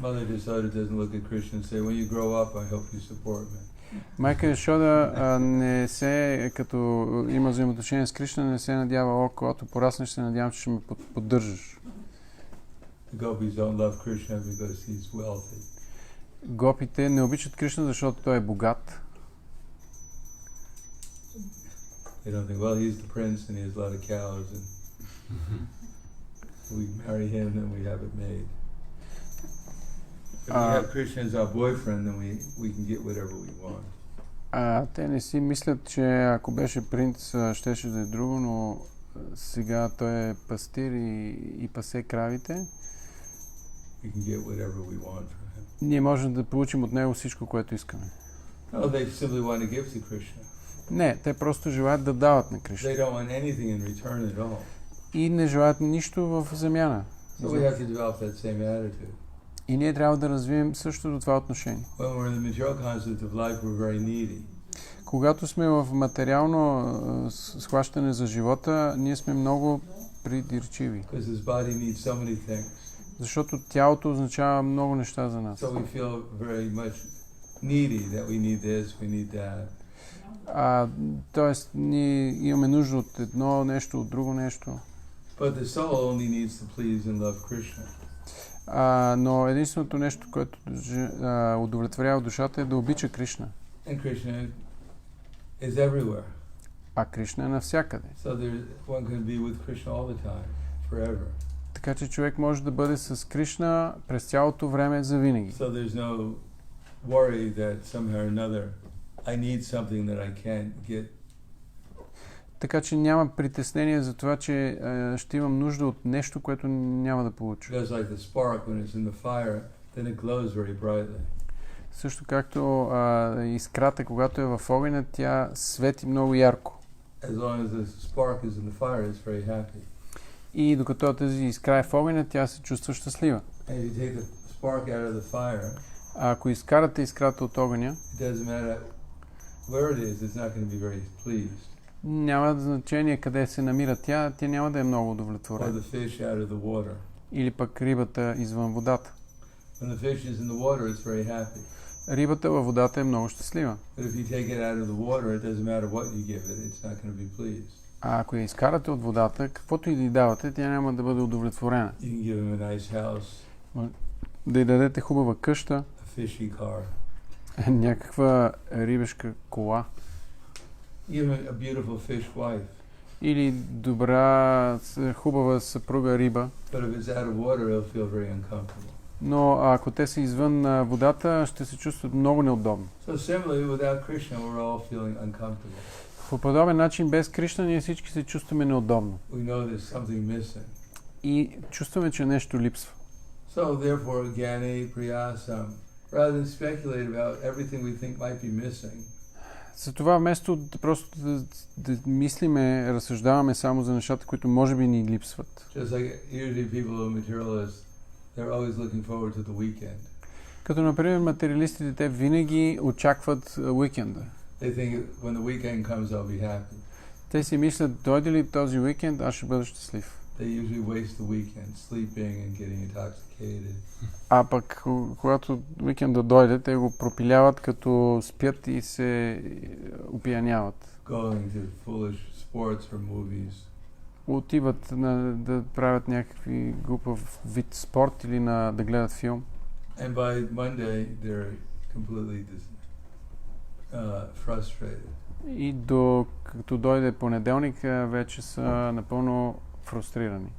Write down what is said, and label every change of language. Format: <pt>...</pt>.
<en>Mother Yasoda doesn't look at Krishna and say, when you grow up, I hope you support me.</en> <bg>Майка Яшода не се, като има взаимоотношение с Кришна, не се надява, когато пораснеш, се надявам, че ще ме поддържаш.</bg> <en>The gopis don't love Krishna because he's wealthy.</en> <bg>Гопите не обичат Кришна, защото той е богат.</bg> <en>They don't think, well, he's the prince and he has a lot of cows and we marry him and we have it made. If we have Krishna as our boyfriend, then we can get whatever we want.</en> <bg>Те не си мислят, че ако беше принц, щеше да е друго, но сега той е пастир и пасе кравите.</bg> <en>We can get whatever we want from him.</en> <bg>Ние можем да получим от него всичко, което искаме.</bg> <en>No, they simply want to give to Krishna.</en> <bg>Не, те просто желаят да дават на Кришна.</bg> <en>They don't want anything in return at all.</en> <bg>И не желаят нищо в замяна.</bg> <en>So we have to develop that same attitude.</en> <bg>И ние трябва да развием същото това отношение.</bg> <en>When we're in the material concept of life, we're very needy.</en> <bg>Когато сме в материално схващане за живота, ние сме много придирчиви.</bg> <en>Because this body needs so many things.</en> <bg>Защото тялото означава много неща за нас.</bg> <en>So we feel very much needy that we need this, we need that.</en> <bg>Тоест, ние имаме нужда от едно нещо, от друго нещо.</bg> <en>But the soul only needs to please and love Krishna.</en> <bg>Но единственото нещо, което удовлетворява душата, е да обича Кришна.</bg> <en>And Krishna is everywhere.</en> <bg>А Кришна е навсякъде.</bg> <en>So one can be with Krishna all the time, forever.</en> <bg>Така че човек може да бъде с Кришна през цялото време завинаги.</bg> <en>So there's no worry that somehow or another I need something that I can't get.</en> <bg>Така че няма притеснение за това, че ще имам нужда от нещо, което няма да получа.</bg> <en>Just like the spark when it's in the fire, then it glows very brightly.</en> <bg>Също както искрата, когато е в огъня, тя свети много ярко.</bg> <en>As long as the spark is in the fire, it's very happy.</en> <bg>И докато тази искра е в огъня, тя се чувства щастлива.</bg> <en>And if you take the spark out of the fire,</en> <bg>ако изкарате искрата от огъня,</bg> <en>it doesn't matter where it is, it's not going to be very pleased.</en> <bg>Няма значение къде се намира тя няма да е много удовлетворена.</bg> <en>Or the fish out of the water.</en> <bg>Или пък рибата извън водата.</bg> <en>When the fish is in the water, it's very happy.</en> <bg>Рибата във водата е много щастлива.</bg> <en>But if you take it out of the water, it doesn't matter what you give it, it's not going to be pleased.</en> <bg>А ако я изкарате от водата, каквото и да й давате, тя няма да бъде удовлетворена.</bg> <en>You can give him a nice house.</en> <bg>Да й дадете хубава къща.</bg> <en>A fishy car.</en> <bg>Някаква рибешка кола.</bg> <en>Give him a beautiful fish wife.</en> <bg>Или добра, хубава съпруга риба.</bg> <en>But if it's out of water, it'll feel very uncomfortable.</en> <bg>Но ако те са извън водата, ще се чувстват много неудобно.</bg> <en>So similarly, without Krishna, we're all feeling uncomfortable.</en> <bg>По подобен начин, без Кришна, ние всички се чувстваме неудобно.</bg> <en>We know there's something missing.</en> <bg>И чувстваме, че нещо липсва.</bg> <en>So therefore, Gyani Priyasam, rather than speculate about everything we think might be missing,</en> <bg>Затова вместо просто да мислиме, разсъждаваме само за нещата, които може би ни липсват.</bg> <en>just like usually people who are materialists, they're always looking forward to the weekend.</en> <bg>Като, например, материалистите, те винаги очакват уикенда.</bg> <en>They think when the weekend comes, I'll be happy.</en> <bg>Те си мислят, дойде ли този уикенд, аз ще бъда щастлив.</bg> <en>They usually waste the weekend sleeping and getting intoxicated.</en> <bg>А пък, когато уикенда дойде, те го пропиляват, като спят и се опияняват.</bg> <en>Going to foolish sports or movies.</en> <bg>Отиват да правят някакви глупав вид спорт или да гледат филм.</bg> <en>And by Monday, they're completely frustrated.</en> <bg>И като дойде понеделник, вече са напълно фрустрирани.</bg>